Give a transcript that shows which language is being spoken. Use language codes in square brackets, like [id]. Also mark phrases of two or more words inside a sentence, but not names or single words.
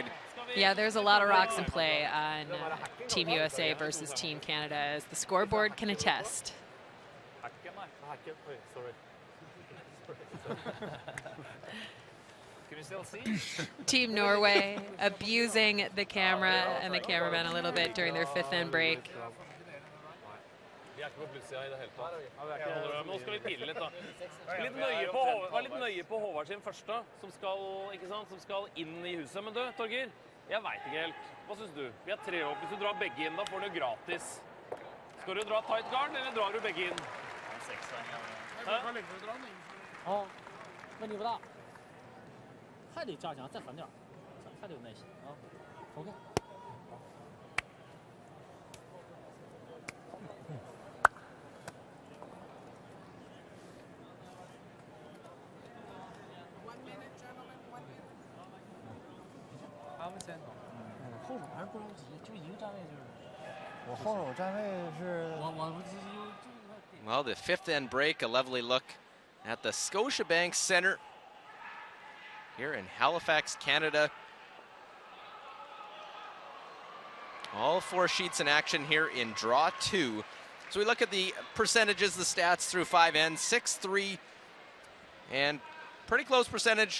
[en] Yeah, there's a lot of rocks in play on Team USA versus Team Canada, as the scoreboard can attest. Team Norway abusing the camera and the cameraman a little bit during their 5th end break. [no] Nå skal vi pile litt, da. Vær litt nøye på Håvard sin første, som skal inn I huset. Men du, Torger, jeg vet ikke helt. Hva synes du? Vi har 3 opp. Hvis du drar begge inn, da får du gratis. Skal du dra tight guard, eller drar du begge inn? 6 [zh] 哦，问题不大，还得加强，再狠点，还得有耐心啊。OK。他们先走，后手还是不着急，就一个站位就是。我后手站位是。 [en] Well, the 5th end break, a lovely look at the Scotiabank Center here in Halifax, Canada. All 4 sheets in action here in draw 2. So we look at the percentages, the stats through 5 ends, 6-3, and pretty close percentage.